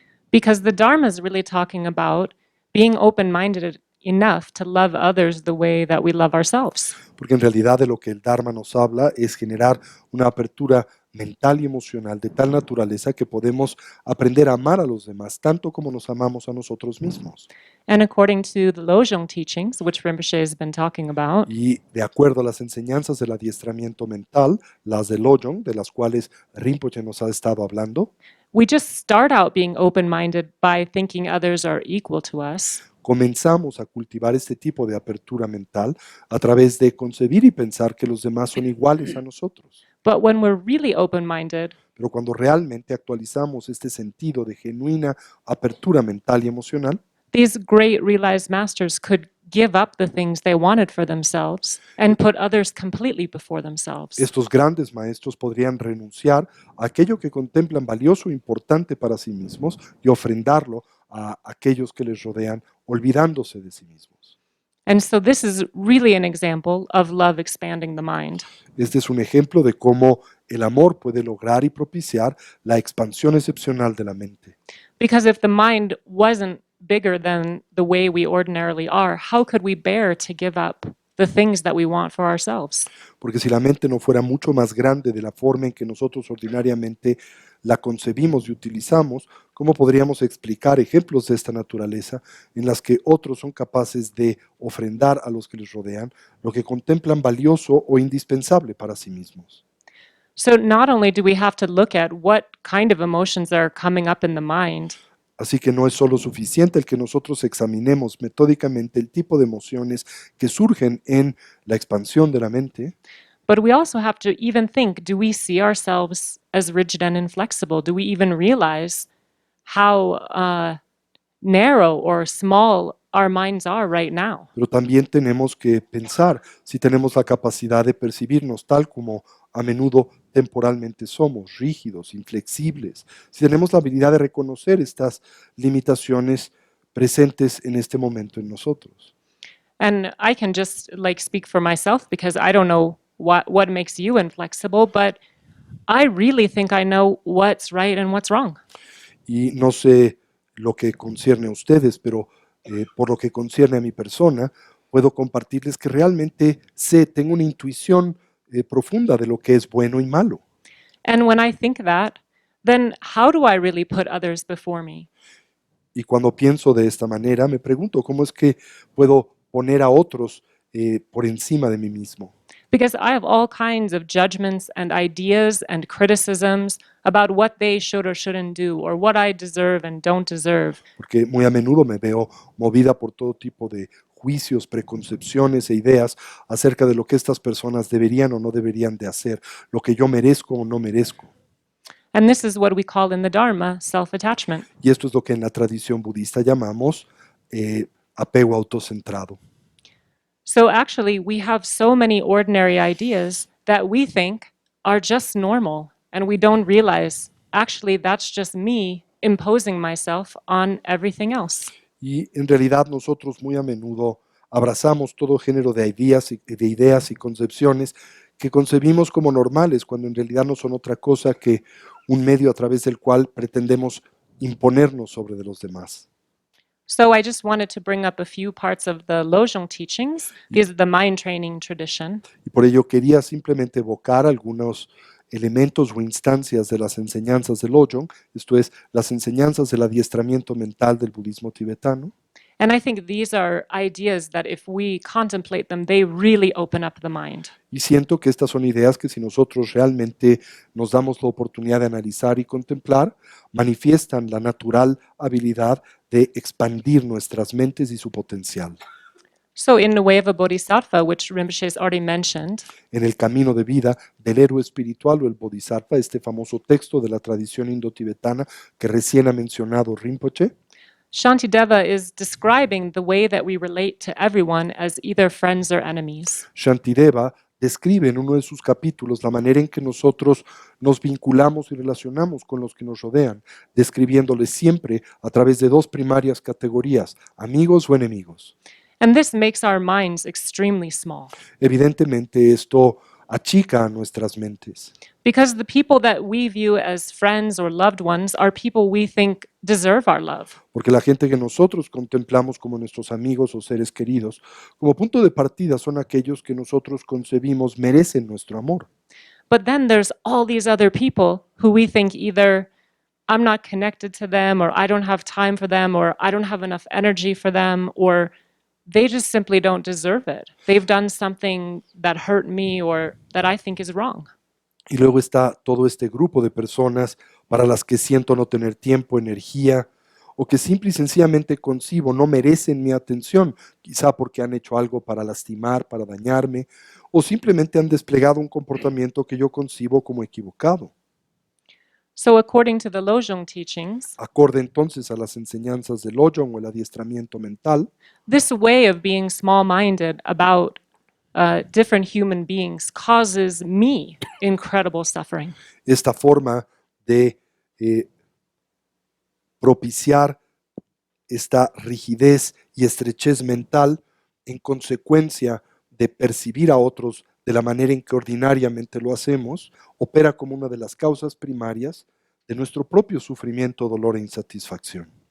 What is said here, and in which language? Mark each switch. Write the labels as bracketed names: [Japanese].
[English] Because the Dharma is really talking about being open-minded enough to love others the way that we love ourselves. [Spanish] Porque en realidad de lo que el Dharma nos habla es generar una apertura mental y emocional de tal naturaleza que podemos aprender a amar a los demás tanto como nos amamos a nosotros mismos. [English] And according to the Lojong teachings, which Rinpoche has been talking about, [Spanish] Y de acuerdo a las enseñanzas del adiestramiento mental, las de Lojong, de las cuales Rinpoche nos ha estado hablando, [English] we just start out being open-minded by thinking others are equal to us. [Spanish] comenzamos a cultivar este tipo de apertura mental a través de concebir y pensar que los demás son iguales a nosotros. [English] But when we're really open-minded, [Spanish] Pero cuando realmente actualizamos este sentido de genuina apertura mental y emocional, [English] these great realized masters could give up the things they wanted for themselves and put others completely before themselves. [Spanish] estos grandes maestros podrían renunciar a aquello que contemplan valioso e importante para sí mismos y ofrendarlo a aquellos que les rodean, olvidándose de sí mismos. [English] And so this is really an example of love expanding the mind. [Spanish] Este es un ejemplo de cómo el amor puede lograr y propiciar la expansión excepcional de la mente. [English] Because if the mind wasn't bigger than the way we ordinarily are, how could we bear to give up the things that we want for ourselves? [Spanish] Porque si la mente no fuera mucho más grande de la forma en que nosotros ordinariamente la concebimos y utilizamos, ¿cómo podríamos explicar ejemplos de esta naturaleza en las que otros son capaces de ofrendar a los que les rodean lo que contemplan valioso o indispensable para sí mismos? [English] So not only do we have to look at what kind of emotions are coming up in the mind, [Spanish] Así que no es solo suficiente el que nosotros examinemos metódicamente el tipo de emociones que surgen en la expansión de la mente, [English] but we also have to even think, do we see ourselves as rigid and inflexible? Do we even realize how narrow or small our minds are right now? [Spanish] pero también tenemos que pensar si tenemos la capacidad de percibirnos tal como a menudo temporalmente somos, rígidos, inflexibles, si tenemos la habilidad de reconocer estas limitaciones presentes en este momento en nosotros. [English] And I can just like speak for myself because I don't know what makes you inflexible, but I really think I know what's right and what's wrong. [Spanish] Y no sé lo que concierne a ustedes, pero por lo que concierne a mi persona, puedo compartirles que realmente sé, tengo una intuición profunda de lo que es bueno y malo. [English] And when I think that, then how do I really put others before me? [Spanish] Y cuando pienso de esta manera, me pregunto cómo es que puedo poner a otros por encima de mí mismo. [English] Because I have all kinds of judgments and ideas and criticisms about what they should or shouldn't do, or what I deserve and don't deserve. [Spanish] Porque muy a menudo me veo movida por todo tipo de juicios, preconcepciones e ideas acerca de lo que estas personas deberían o no deberían de hacer, lo que yo merezco o no merezco. [English] And this is what we call in the Dharma self-attachment. [Spanish] Y esto es lo que en la tradición budista llamamos apego autocentrado. [English] So actually, we have so many ordinary ideas that we think are just normal, and we don't realize actually that's just me imposing myself on everything else. [Spanish] Y en realidad nosotros muy a menudo abrazamos todo género de ideas y concepciones que concebimos como normales cuando en realidad no son otra cosa que un medio a través del cual pretendemos imponernos sobre de los demás. [English] So I just wanted to bring up a few parts of the Lojong teachings. These are the mind training tradition. [Spanish] Y por ello quería simplemente evocar algunos elementos o instancias de las enseñanzas de Lojong, esto es, las enseñanzas del adiestramiento mental del budismo tibetano. [English] And I think these are ideas that if we contemplate them, they really open up the mind. [Spanish] Y siento que estas son ideas que si nosotros realmente nos damos la oportunidad de analizar y contemplar, manifiestan la natural habilidad de expandir nuestras mentes y su potencial. [English] So in the way of a bodhisattva, which Rinpoche has already mentioned, [Spanish] En el camino de vida del héroe espiritual o el bodhisattva, este famoso texto de la tradición indotibetana que recién ha mencionado Rinpoche, [English] Shantideva is describing the way that we relate to everyone as either friends or enemies. [Spanish] Shantideva describe en uno de sus capítulos la manera en que nosotros nos vinculamos y relacionamos con los que nos rodean, describiéndoles siempre a través de dos primarias categorías, amigos o enemigos. [English] And this makes our minds extremely small. [Spanish] Evidentemente esto achica a nuestras mentes. [English] Because the people that we view as friends or loved ones are people we think deserve our love. [Spanish] Porque la gente que nosotros contemplamos como nuestros amigos o seres queridos, como punto de partida son aquellos que nosotros concebimos merecen nuestro amor. [English] But then there's all these other people who we think either I'm not connected to them, or I don't have time for them, or I don't have enough energy for them, or they just simply don't deserve it. They've done something that hurt me or that I think is wrong. [Spanish] Y luego está todo este grupo de personas para las que siento no tener tiempo, energía, o que simple y sencillamente concibo no merecen mi atención, quizá porque han hecho algo para lastimar, para dañarme, o simplemente han desplegado un comportamiento que yo concibo como equivocado. [English] So, according to the Lojong teachings, [Spanish] Acorde entonces a las enseñanzas del Lojong o el adiestramiento mental, [English] this way of being small minded about different human beings causes me incredible suffering. [Spanish] esta forma de propiciar esta rigidez y estrechez mental en consecuencia de percibir a otros de la manera en que ordinariamente lo hacemos, opera como una de las causas primarias de nuestro propio sufrimiento, dolor e insatisfacción.